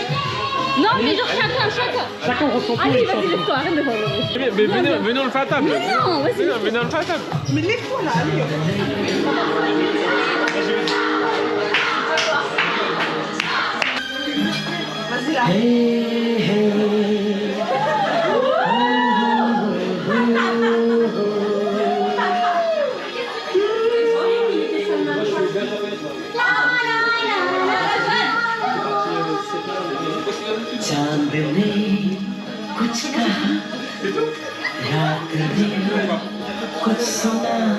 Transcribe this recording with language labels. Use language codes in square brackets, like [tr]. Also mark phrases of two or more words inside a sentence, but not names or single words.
[fr] Non, mais genre chacun. Chacun ressent tout. Allez, vas-y, lève-toi, arrête de voir. Mais venez, on le fait à table. Mais non, vas-y. Venez, on le fait à table. Mais lève-toi là, allez. Vas-y là. [hi] चांद ने कुछ कहा रात ने कुछ सुना